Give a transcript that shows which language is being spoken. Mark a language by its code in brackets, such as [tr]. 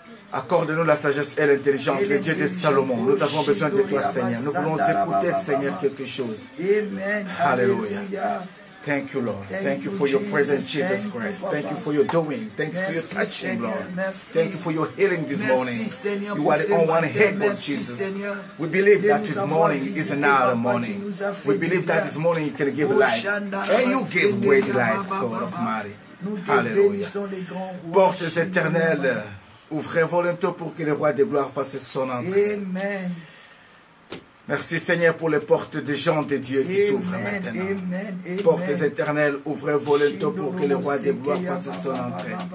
[fr] Accorde-nous la sagesse et l'intelligence, le Dieu de Salomon. Nous avons besoin de toi, Seigneur. Nous voulons écouter, Seigneur, quelque chose. [en] Alléluia. Thank you, Lord. Thank you for your presence, Jesus Christ. Thank you for your doing. Thank you for your touching, Lord. Thank you for your healing this morning. You are the only one able, Jesus. We believe that this morning is another morning. We believe that this morning you can give life. And you give great life, God of Mary. [fr] Alléluia. Portes éternelles, ouvrez vos linteaux pour que le roi de gloire fasse son entrée. Amen. Merci Seigneur pour les portes des gens de Dieu qui s'ouvrent maintenant. Portes éternelles, ouvrez volontairement pour que le roi des gloires fasse son entrée.